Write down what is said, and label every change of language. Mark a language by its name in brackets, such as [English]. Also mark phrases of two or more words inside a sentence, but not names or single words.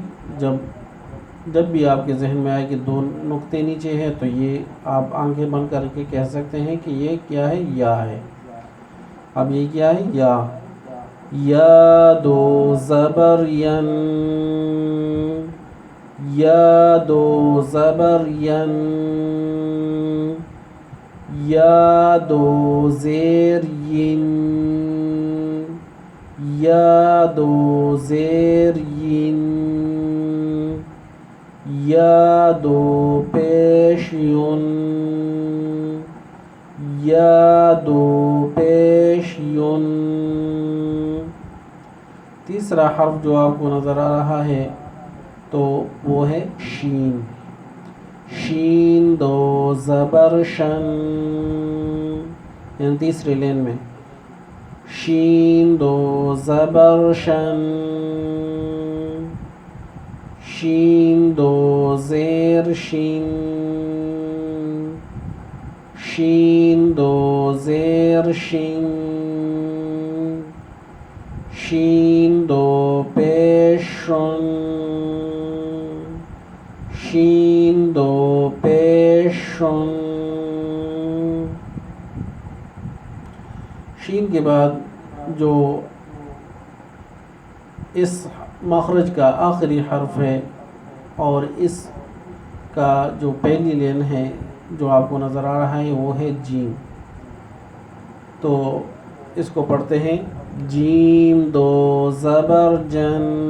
[Urdu] جب بھی آپ کے ذہن میں آئے کہ 2 نقطے نیچے ہے تو یہ آپ آنکھیں بند کر کے کہہ سکتے ہیں کہ یہ کیا ہے؟ یا ہے. اب یہ کیا ہے؟ یا. یا 2 زبر ین، یا 2 زبر ین، یا 2 زیر ین، یا 2 زیر ین، یا 2 پیش یون، یا 2 پیش یون. تیسرا حرف جو آپ کو نظر آ رہا ہے تو وہ ہے شین. شین 2 زبر شن، یعنی تیسرے لین میں شین 2 زبر شن، شین 2 زیر شین، شین 2 زیر شین، شین 2 پیش شن، شین 2 پیش شن. شین کے بعد جو اس مخرج کا آخری حرف ہے اور اس کا جو پہلی لین ہے جو آپ کو نظر آ رہا ہے وہ ہے جیم. تو اس کو پڑھتے ہیں جیم 2 زبر جن،